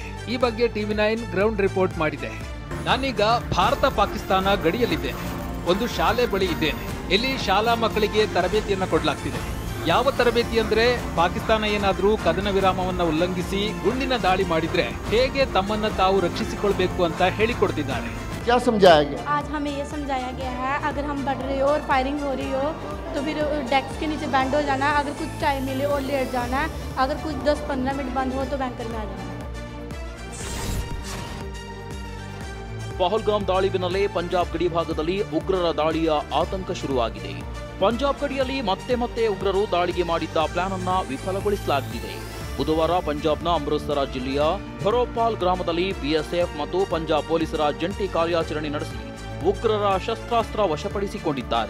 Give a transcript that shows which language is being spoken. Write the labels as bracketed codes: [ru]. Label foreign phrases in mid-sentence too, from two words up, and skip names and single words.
[kn] ಈ ಬಗ್ಗೆ TV9 [en] ground report [kn] ಮಾಡಿದೆ. ನಾನೀಗ ಭಾರತ ಪಾಕಿಸ್ತಾನ ಗಡಿಯಲ್ಲಿದ್ದೆ. ಒಂದು ಶಾಲೆ ಬಳಿ ಇದ್ದೇನೆ. ಇಲ್ಲಿ ಶಾಲಾ ಮಕ್ಕಳಿಗೆ ತರಬೇತಿಯನ್ನ ಕೊಡಲಾಗ್ತಿದೆ. ಯಾವ ತರಬೇತಿ ಅಂದ್ರೆ, ಪಾಕಿಸ್ತಾನ ಏನಾದ್ರೂ ಕದನ ವಿರಾಮವನ್ನ ಉಲ್ಲಂಘಿಸಿ ಗುಂಡಿನ ದಾಳಿ ಮಾಡಿದ್ರೆ ಹೇಗೆ ತಮ್ಮನ್ನ ತಾವು ರಕ್ಷಿಸಿಕೊಳ್ಬೇಕು ಅಂತ ಹೇಳಿಕೊಡ್ತಿದ್ದಾರೆ. [hi] क्या समझाया गया? आज हमें ये समझाया गया है, अगर हम बढ़ रहे हो और फायरिंग हो रही हो तो फिर डेस्क के नीचे बैंड हो जाना, अगर कुछ टाइम मिले और लेट जाना, अगर कुछ 10-15 मिनट बंद हो तो बैंकर में आ जाना. [kn] ಪಹಲ್ಗಾಮ್ ದಾಳಿ ಬೆನ್ನಲ್ಲೇ ಪಂಜಾಬ್ ಗಡಿ ಭಾಗದಲ್ಲಿ ಉಗ್ರರ ದಾಳಿಯ ಆತಂಕ ಶುರುವಾಗಿದೆ. ಪಂಜಾಬ್ ಗಡಿಯಲ್ಲಿ ಮತ್ತೆ ಉಗ್ರರು ದಾಳಿಗೆ ಮಾಡಿದ್ದ ಪ್ಲಾನ್ ಅನ್ನ ವಿಫಲಗೊಳಿಸಲಾಗಿದೆ. ಬುಧವಾರ ಪಂಜಾಬ್ನ ಅಮೃತಸರ ಜಿಲ್ಲೆಯ ಫರೋಪಾಲ್ ಗ್ರಾಮದಲ್ಲಿ ಬಿಎಸ್ಎಫ್ ಮತ್ತು ಪಂಜಾಬ್ ಪೊಲೀಸರ ಜಂಟಿ ಕಾರ್ಯಾಚರಣೆ ನಡೆಸಿ ಉಗ್ರರ ಶಸ್ತ್ರಾಸ್ತ್ರ ವಶಪಡಿಸಿಕೊಂಡಿದ್ದಾರೆ.